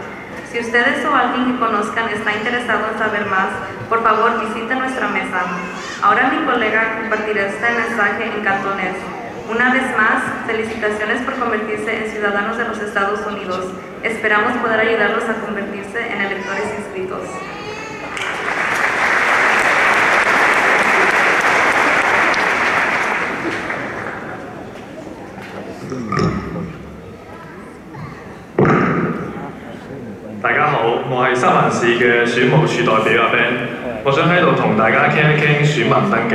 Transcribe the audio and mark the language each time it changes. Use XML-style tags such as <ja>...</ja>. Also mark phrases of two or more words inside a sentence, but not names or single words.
<es>Si ustedes o alguien que conozcan está interesado en saber más, por favor visiten nuestra mesa. Ahora mi colega compartirá este mensaje en cantonés. Una vez más, felicitaciones por convertirse en ciudadanos de los Estados Unidos. Esperamos poder ayudarlos a convertirse en electores inscritos.</es> <yue>大家好，我係三藩市嘅選務處代表阿 Ben， 我想喺度同大家傾一傾選民登記。</yue>